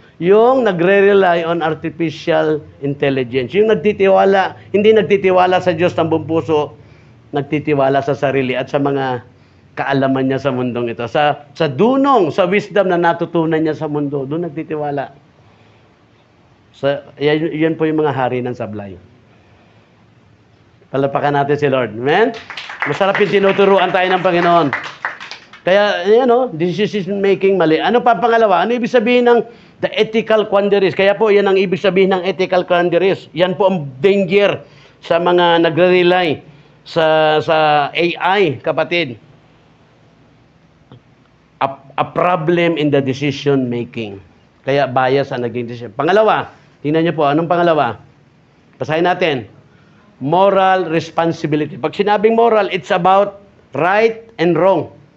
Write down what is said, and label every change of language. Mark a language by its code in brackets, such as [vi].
[tl] Yung nagre-rely on artificial intelligence. Yung nagtitiwala, hindi nagtitiwala sa Diyos ng buong puso, nagtitiwala sa sarili at sa mga kaalaman niya sa mundong ito. Sa dunong, sa wisdom na natutunan niya sa mundo, doon nagtitiwala. Yan po yung mga hari ng sablay. Palapakan natin si Lord. Amen? Masarap yung tinuturuan tayo ng Panginoon. Kaya, decision making mali. Ano pa pangalawa? Ano ibig sabihin ng the ethical quandaries? Kaya po, yan ang ibig sabihin ng ethical quandaries. Yan po ang danger sa mga nagre-rely sa AI, kapatid. [en] A problem in the decision making. [tl] Kaya bias ang naging decision. Pangalawa, tingnan niyo po, anong pangalawa? Basahin natin. [en] Moral responsibility. [tl] Pag sinabing [en] moral, it's about right and wrong.